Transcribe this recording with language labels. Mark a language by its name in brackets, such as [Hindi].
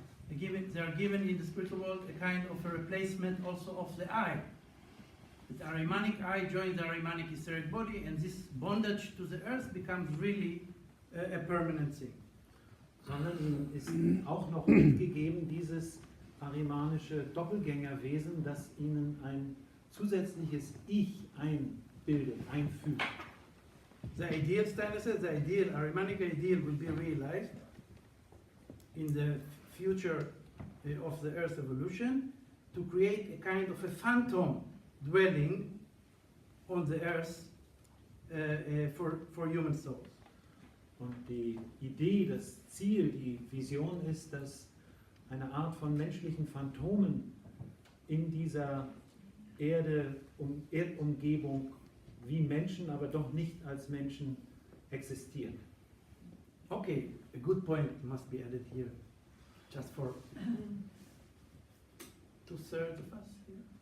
[English] They are given in the spiritual world a kind of a replacement also of the eye. The Ahrimanic eye joins the Ahrimanic etheric body, and this bondage to the earth becomes really a permanent thing. [German] Sondern ihm ist auch noch mitgegeben dieses ahrimanische Doppelgängerwesen, das ihnen ein zusätzliches Ich einbildet, einfügt. [English] The ideal, Steiner says, the ideal, Ahrimanic ideal will be realized in the future of the Earth's evolution to create a kind of a phantom dwelling on the Earth for human souls. [German] Und die Idee, das Ziel, die Vision ist, dass eine Art von menschlichen Phantomen in dieser Erdumgebung wie Menschen, aber doch nicht als Menschen existieren. [English] Okay, a good point must be added here, just for 2/3 of us here.